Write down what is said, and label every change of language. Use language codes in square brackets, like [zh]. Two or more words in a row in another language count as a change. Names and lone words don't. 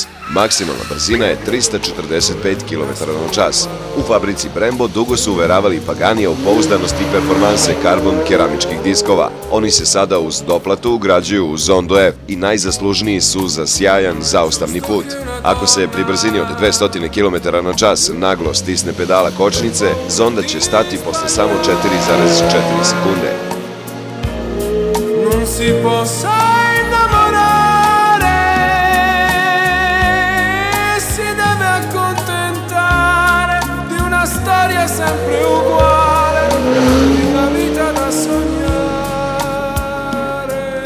[sr] Maksimalna brzina je 345 km/h. U fabrici Brembo dugo Tako su uveravali Paganija u pouzdanost i performanse karbon keramičkih diskova. Oni se sada uz doplatu ugrađuju u Zondo F i najzaslužniji su za sjajan zaustavni put. Ako se pri brzini od 200 km/h naglo stisne pedala kočnice, Zonda će stati posle samo 4,4 sekunde. [it] Non si possa innamorare, si deve accontentare di una storia sempre uguale, di una vita da sognare.